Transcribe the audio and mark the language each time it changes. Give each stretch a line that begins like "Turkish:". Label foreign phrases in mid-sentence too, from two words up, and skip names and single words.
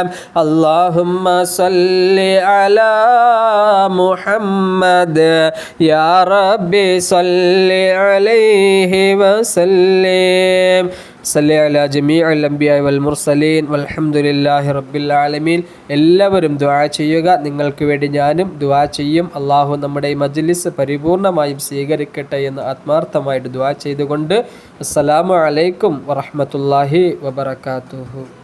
Arabic: اللهم صل على محمد يا ربي صل عليه وسلم. صل على جميع الأنبياء والمرسلين والحمد لله رب العالمين.
Malayalam: എല്ലാവരും ദുആ ചെയ്യുക. നിങ്ങൾക്ക് വേണ്ടി ഞാനും ദുആ ചെയ്യും. അല്ലാഹു നമ്മുടെ ഈ മജ്ലിസ് പരിപൂർണമായും സ്വീകരിക്കട്ടെ എന്ന് ആത്മാർത്ഥമായിട്ട് ദുആ ചെയ്തുകൊണ്ട്
Arabic: السلام عليكم ورحمة الله وبركاته.